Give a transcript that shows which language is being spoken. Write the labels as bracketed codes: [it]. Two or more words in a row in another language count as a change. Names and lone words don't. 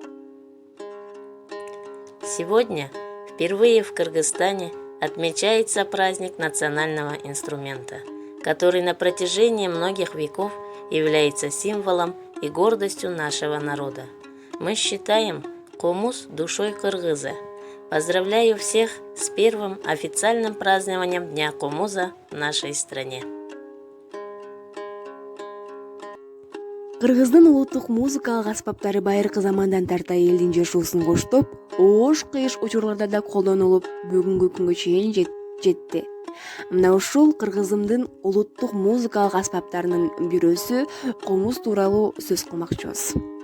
[ru] Сегодня впервые в Кыргызстане отмечается праздник национального инструмента, который на протяжении многих веков является символом и гордостью нашего народа. Мы считаем комуз душой кыргыза. Поздравляю всех с первым официальным празднованием Дня комуза в нашей стране. [ky] Кыргыздын улуттук музыкалык аспаптары байыркы замандан тарта элдин жашоосун коштоп, оош кыйыш учурларда да колдонулуп, бүгүнкү күнгө чейин жетти. Мына ушул кыргызымдын улуттук музыкалык аспаптарынын бирөөсү комуз тууралуу сөз кылмакчыбыз.